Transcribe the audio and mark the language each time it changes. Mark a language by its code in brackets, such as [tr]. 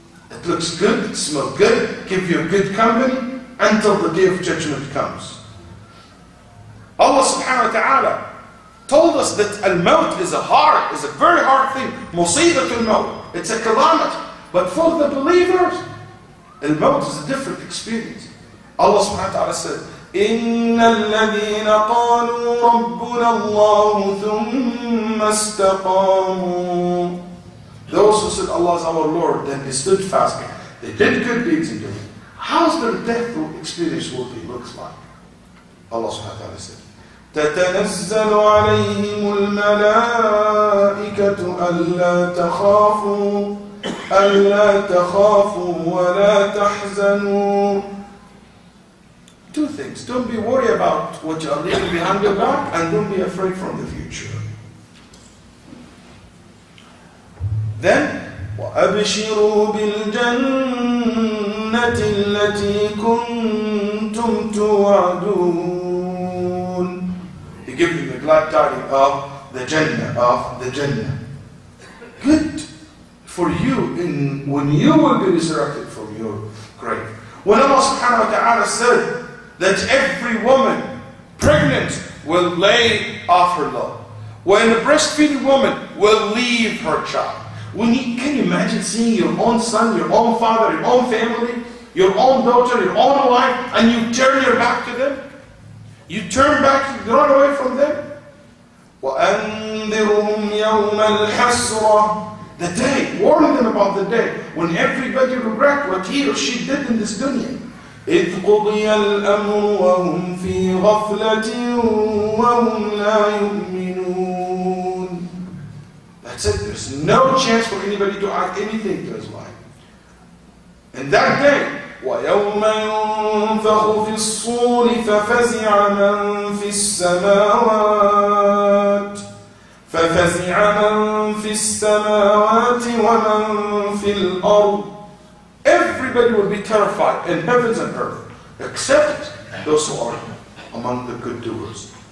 [en] It looks good, it smells good, give you a good company until the day of judgment comes. Allah subhanahu wa ta'ala told us that al-maut is a very hard thing. [ar] Musibatul maut, [en] it's a calamity. But for the believers, al-maut is a different experience. Allah subhanahu wa ta'ala said, [ar] إِنَّ الَّذِينَ قَالُوا رَبُّنَا اللَّهُ ثُمَّ اسْتَقَامُوا. [en] Those who said Allah is our Lord, then they stood fast. They did good deeds in dunya. How's their death experience looks like? Allah subhanahu wa ta'ala said, [ar] تَتَنَزَّلُ عَلَيْهِمُ الْمَلَائِكَةُ أَلَّا تَخَافُوا وَلَا تَحْزَنُوا. [en] Two things. Don't be worried about what you are leaving behind your back, and don't be afraid from the future. Then, [ar] وَأَبْشِرُوا بِالْجَنَّةِ الَّتِي كُنْتُمْ تُوعَدُونَ. [en] He gives you the glad tidings of the Jannah. Good for you when you will be resurrected from your grave. When Allah subhanahu wa ta'ala said that every woman pregnant will lay off her load, when a breastfeeding woman will leave her child. Can you imagine seeing your own son, your own father, your own family, your own daughter, your own wife, and you turn your back to them? You turn back, you run away from them? [ar] وَأَنذِرُهُمْ يَوْمَ الْحَسْرَةِ. [en] The day, warn them about the day when everybody regret what he or she did in this dunya. [ar] إِذْ قُضِيَ الْأَمْرُ وَهُمْ فِي غَفْلَةٍ وَهُمْ لَا يُؤْمِنُونَ. [en] That's it. There's no chance for anybody to add anything to his life. And that day, [ar] وَيَوْمَ يُنفَخُ فِي الصُّورِ فَفَزِعَ مَنْ فِي السَّمَاوَاتِ وَمَنْ فِي الْأَرْضِ. [en] Everybody will be terrified in heavens and earth, except those who are among the good doers.